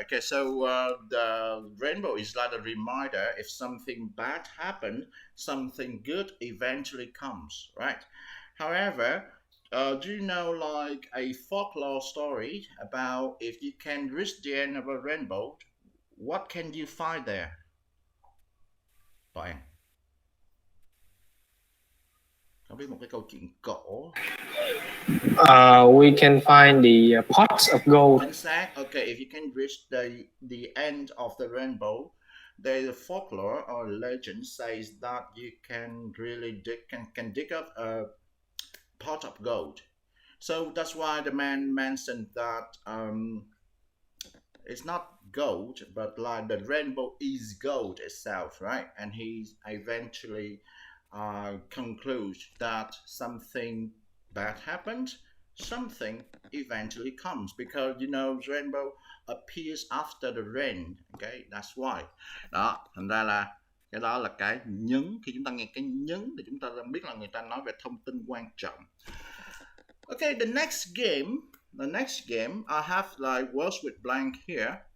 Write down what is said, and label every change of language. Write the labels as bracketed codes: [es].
[en] Okay, so the rainbow is like a reminder if something bad happened, something good eventually comes, right? However, do you know like a folklore story about if you can reach the end of a rainbow, what can you find there? [vi] Bạn có biết một cái câu chuyện cổ? [en] We can find the pots of gold. In fact, okay, if you can reach the end of the rainbow, the folklore or legend says that you can really dig up a pot of gold. So that's why the man mentioned that it's not gold, but like the rainbow is gold itself, right? And he eventually concludes that something bad happened, something eventually comes, because you know rainbow appears after the rain. Okay, that's why. [vi] Đó, thành ra là cái đó là cái nhấn. Khi chúng ta nghe cái nhấn thì chúng ta biết là người ta nói về thông tin quan trọng. [en] Okay, the next game I have like words with blank here.